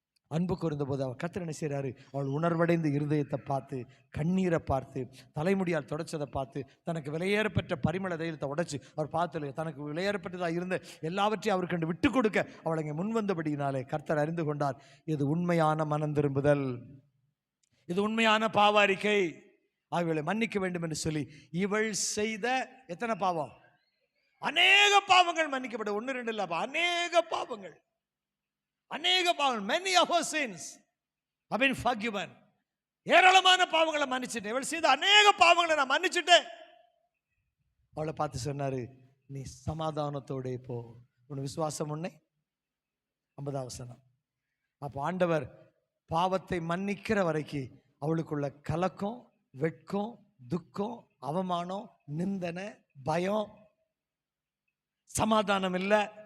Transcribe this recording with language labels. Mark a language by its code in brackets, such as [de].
[ta] அன்பு கூர்ந்த போது அவர் கர்த்தர் என்ன செய்கிறாரு? அவள் உணர்வடைந்த இருதயத்தை பார்த்து, கண்ணீரை பார்த்து, தலைமுடியால் தொடச்சதை பார்த்து, தனக்கு விலையேறப்பட்ட பரிமள தைலத்தை உடைச்சு அவர் பார்த்து தனக்கு விலையேறப்பட்டதாக இருந்த எல்லாவற்றையும் அவருக்கு கண்டு விட்டு கொடுக்க அவள் அங்கே முன்வந்தபடியினாலே கர்த்தர் அறிந்து கொண்டார், இது உண்மையான மனம் திரும்புதல், இது உண்மையான பாவ அறிக்கை, ஆகியவளை மன்னிக்க வேண்டும் என்று சொல்லி இவள் செய்த எத்தனை பாவம்? அநேக பாவங்கள் மன்னிக்கப்படும். 1 2 இல்ல, அநேக பாவங்கள், [en] many of our sins have been forgiven. [ta] ஏராளமான பாவங்களை மன்னிச்சிட்டேன். இவள் செய்த அநேக பாவங்களை நான் மன்னிச்சுட்டேன். அவளை பார்த்து சொன்னாரு, நீ சமாதானத்தோட போ, உன் விசுவாசம் உன்னை. 50ஆம் வசனம். அப்போ ஆண்டவர் பாவத்தை மன்னிக்கிற வரைக்கும் அவளுக்குள்ள கலக்கம், வெட்கம், துக்கம், அவமானம், நிந்தனை, பயம், சமாதானம் இல்லை.